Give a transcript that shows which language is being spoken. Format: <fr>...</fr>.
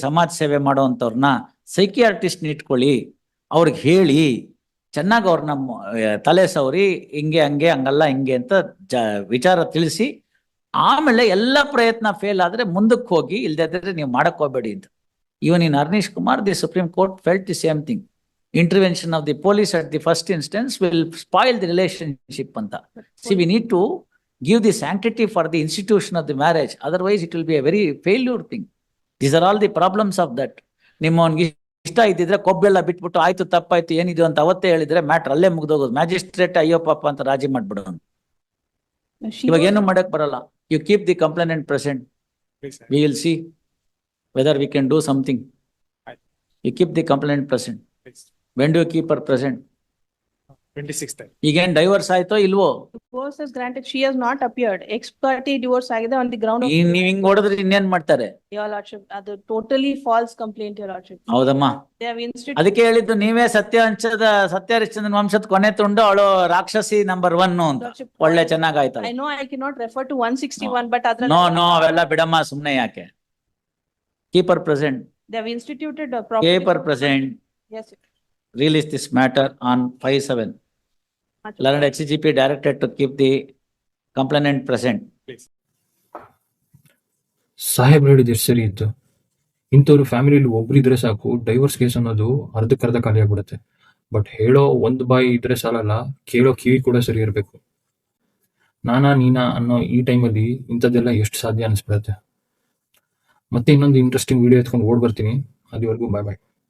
<kn>ಸಮಾಜ ಸೇವೆ ಮಾಡೋವಂಥವ್ರನ್ನ ಸೈಕಿಯಾಟ್ರಿಸ್ಟ್ ಇಟ್ಕೊಳ್ಳಿ, ಅವ್ರಿಗೆ ಹೇಳಿ ಚೆನ್ನಾಗಿ ಅವ್ರನ್ನ ತಲೆ ಸವರಿ, ಹಿಂಗೆ ಹಂಗಲ್ಲ ಹಿಂಗೆ ಅಂತ ವಿಚಾರ ತಿಳಿಸಿ, ಆಮೇಲೆ ಎಲ್ಲ ಪ್ರಯತ್ನ ಫೇಲ್ ಆದ್ರೆ ಮುಂದಕ್ಕೆ ಹೋಗಿ, ಇಲ್ದಿದ್ರೆ ನೀವು ಮಾಡಕ್ ಹೋಗ್ಬೇಡಿ ಅಂತ.</kn> <en>Even in Arnesh Kumar, the Supreme Court felt the same thing. Intervention of the police at the first instance will spoil the relationship</en> <kn>ಅಂತ.</kn> <en>See, we need to give the sanctity for the institution of the marriage, otherwise it will be a very failure thing. These are all the problems of that.</en> <kn>ನಿಮ್ಮವನ್ಗೆ ಇಷ್ಟ ಇದ್ದಿದ್ರೆ ಕೊಬ್ಬೆಲ್ಲ ಬಿಟ್ಬಿಟ್ಟು ಆಯ್ತು ತಪ್ಪಾಯ್ತು ಏನಿದು ಅಂತ ಅವತ್ತೇ ಹೇಳಿದ್ರೆ ಮ್ಯಾಟ್ರ್ ಅಲ್ಲೇ ಮುಗ್ದೋಗೋದು. ಮ್ಯಾಜಿಸ್ಟ್ರೇಟ್ ಅಯ್ಯೋ ಪಾಪ ಅಂತ ರಾಜಿ ಮಾಡ್ಬಿಡೋನು. ಇವಾಗ ಏನು ಮಾಡಕ್ ಬರಲ್ಲ.</kn> <en>You keep the complainant present. We will see whether we can do something. You keep the complainant present. When do you keep her present? 26th.</en> <kn>ಈಗೇನ್ ಡೈವರ್ಸ್ ಆಯ್ತೋ ಇಲ್ವೋ?</kn> <en>Divorce is granted. She has not appeared. Ex parte divorce</en> <kn>ಆಗಿದೆ</kn> <en>on the ground of.</en> <kn>ನೀವ್ ಹಿಂಗ್ ಹೊಡೆದ್ರೆ ಇನ್ನೇನ್ ಮಾಡ್ತಾರೆ?</kn> <en>Your lordship,</en> <kn>ಅದು</kn> <en>totally false complaint, your lordship.</en> <kn>ಹೌದಮ್ಮ,</kn> <en>They have instituted.</en> <kn>ಅದಕ್ಕೆ ಹೇಳಿದ್ದು ನೀವೇ ಸತ್ಯಹರಿಶ್ಚಂದ್ರನ ವಂಶದ ಕೊನೆ ತುಂಡು, ಅವಳು ರಾಕ್ಷಸಿ ನಂಬರ್ 1 ಅಂತ.</kn> <en>Lordship,</en> <kn>ಒಳ್ಳೆ ಚೆನ್ನಾಗಾಯ್ತಲ್ಲ.</kn> <en>I know I cannot refer to 161, but</en> <kn>ಅದ್ರಲ್ಲಿ. ನೋ ಅವೆಲ್ಲ ಬಿಡಮ್ಮ, ಸುಮ್ನೆ ಯಾಕೆ.</kn> <en>Keep her present. They have instituted a keep her present. Yes. Release this matter on 5/7. Learned HCGP directed to keep the complainant present.</en> <kn>ಸಾಹೇಬ್ರು ಹೇಳಿದ ಎಷ್ಟು ಸರಿ ಇತ್ತು. ಇಂಥವ್ರು ಫ್ಯಾಮಿಲಿಯಲ್ಲಿ ಒಬ್ರಿದ್ರೆ ಸಾಕು, ಡೈವರ್ಸ್ ಕೇಸ್ ಅನ್ನೋದು ಅರ್ಧಕ್ಕರ್ಧ ಖಾಲಿ ಆಗ್ಬಿಡುತ್ತೆ. ಬಟ್ ಹೇಳೋ ಒಂದು ಬಾಯಿ ಇದ್ರೆ ಸಾಲಲ್ಲ, ಕೇಳೋ ಕಿವಿ ಕೂಡ ಸರಿ ಇರಬೇಕು. ನೀನಾ ಅನ್ನೋ ಈ ಟೈಮಲ್ಲಿ ಇಂಥದ್ದೆಲ್ಲ ಎಷ್ಟು ಸಾಧ್ಯ ಅನಿಸ್ಬಿಡುತ್ತೆ. ಮತ್ತೆ ಇನ್ನೊಂದು ಇಂಟ್ರೆಸ್ಟಿಂಗ್ ವಿಡಿಯೋ ಎತ್ಕೊಂಡು ಓಡ್ ಬರ್ತೀನಿ. ಅಲ್ಲಿವರೆಗೂ ಬಾಯ್ ಬಾಯ್.</kn>